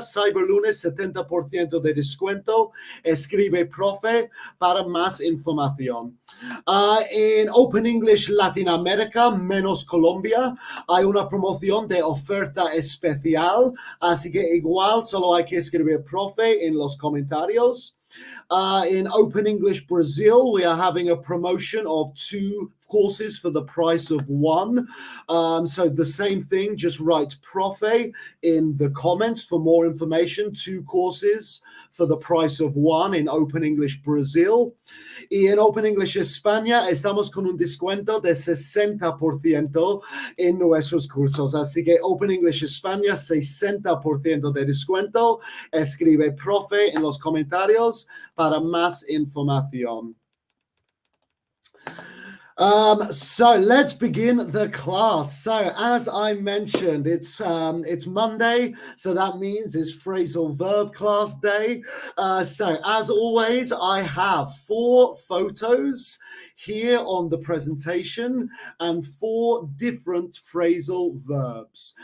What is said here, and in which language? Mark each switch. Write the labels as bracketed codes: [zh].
[es] Cyber Lunes, 70% de descuento. Escribe profe para más información. En Open English Latinoamérica, menos Colombia, hay una promoción de oferta especial, así que igual solo hay que escribir profe en los comentarios. [en] In Open English Brazil, we are having a promotion of 2 courses for the price of 1. So the same thing, just write profe in the comments for more information. 2 courses for the price of 1 in Open English Brazil. [es] Y en Open English España estamos con un descuento de 60% en nuestros cursos. Así que Open English España, 60% de descuento. Escribe profe en los comentarios para más información. [en] So let's begin the class. So as I mentioned, it's Monday, so that means it's phrasal verb class day. So as always, I have 4 photos here on the presentation and 4 different phrasal verbs.